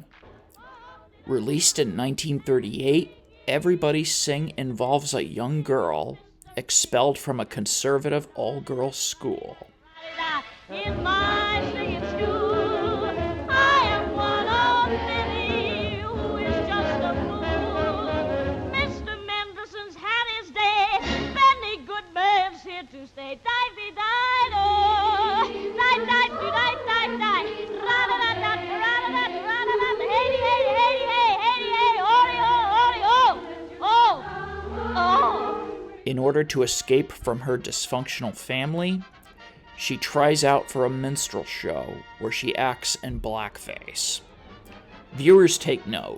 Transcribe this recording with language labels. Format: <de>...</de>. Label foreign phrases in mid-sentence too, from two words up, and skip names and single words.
<en>Released in 1938, Everybody Sing involves a young girl expelled from a conservative all-girls school. In my singing school, I am one of many who is just a fool. Mr. Mendelssohn's had his day, many good man's here to stay. Die-be-die-do, die-die-do-die-die-die, ra-da-da-da-da-da-da-da-da-da, hey-hey-hey-hey-hey-oh-oh-oh. In order to escape from her dysfunctional family, she tries out for a minstrel show where she acts in blackface. Viewers take note.</en>